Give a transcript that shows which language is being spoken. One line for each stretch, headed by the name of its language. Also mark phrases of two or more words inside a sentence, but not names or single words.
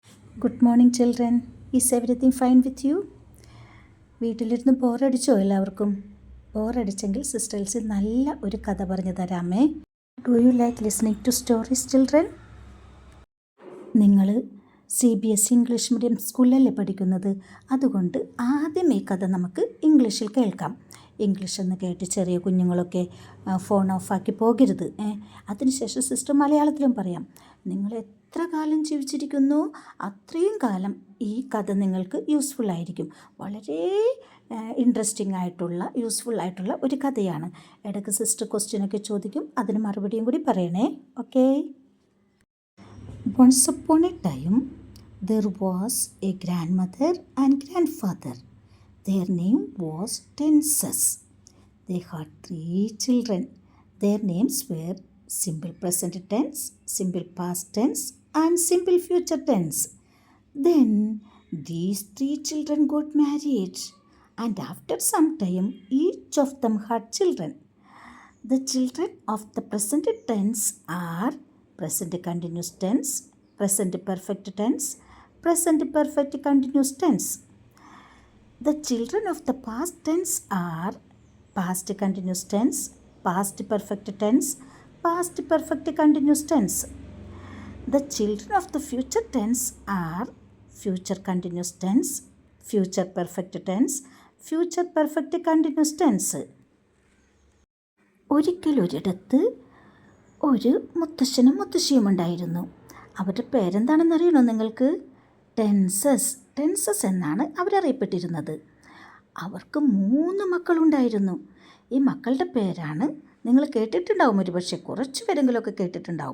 English: Good morning children. Is everything fine with you?
Malayalam: വീട്ടിലിരുന്ന് ബോറടിച്ചോ എല്ലാവർക്കും? ബോറടിച്ചെങ്കിൽ സിസ്റ്റേഴ്സ് നല്ല ഒരു കഥ പറഞ്ഞു തരാമേ.
English: Do you like listening to stories children?
Malayalam: നിങ്ങൾ CBSE
English: English medium
Malayalam: സ്കൂളിലല്ലേ പഠിക്കുന്നത്? അതുകൊണ്ട് ആദ്യം ഈ കഥ നമുക്ക് ഇംഗ്ലീഷിൽ കേൾക്കാം. ഇംഗ്ലീഷ് എന്ന് കേട്ട് ചെറിയ കുഞ്ഞുങ്ങളൊക്കെ ഫോൺ ഓഫാക്കി പോകരുത്. അതിനുശേഷം സിസ്റ്റർ മലയാളത്തിലും പറയാം. നിങ്ങൾ എത്ര കാലം ജീവിച്ചിരിക്കുന്നു അത്രയും കാലം ഈ കഥ നിങ്ങൾക്ക് യൂസ്ഫുൾ ആയിരിക്കും. വളരെ ഇൻട്രസ്റ്റിംഗ് ആയിട്ടുള്ള യൂസ്ഫുൾ ആയിട്ടുള്ള ഒരു കഥയാണ്. ഇടയ്ക്ക് സിസ്റ്റർ ക്വസ്റ്റ്യനൊക്കെ ചോദിക്കും, അതിന് മറുപടിയും കൂടി പറയണേ. ഓക്കെ.
English: Once upon a time, there was a grandmother and grandfather. Their name was Tenses. They had 3 children. Their names were simple present tense, simple past tense, and simple future tense. Then these 3 children got married, and after some time, each of them had children. The children of the present tense are present continuous tense, present perfect tense, present perfect continuous tense. The children of the past tense are past continuous tense, past perfect tense, past perfect continuous tense. The children of the future tense are future continuous tense, future perfect tense, future perfect continuous tense.
Malayalam: ഒരിക്കലൊരിടത്ത് ഒരു മുത്തശ്ശനും മുത്തശ്ശിയും ഉണ്ടായിരുന്നു. അവരുടെ പേരെന്താണെന്നറിയണോ നിങ്ങൾക്ക്? ടെൻസസ് എന്നാണ് അവരറിയപ്പെട്ടിരുന്നത്. അവർക്ക് 3 മക്കളുണ്ടായിരുന്നു. ഈ മക്കളുടെ പേരാണ് നിങ്ങൾ കേട്ടിട്ടുണ്ടാവും, ഒരു പക്ഷേ കുറച്ച് പേരെങ്കിലുമൊക്കെ കേട്ടിട്ടുണ്ടാവും.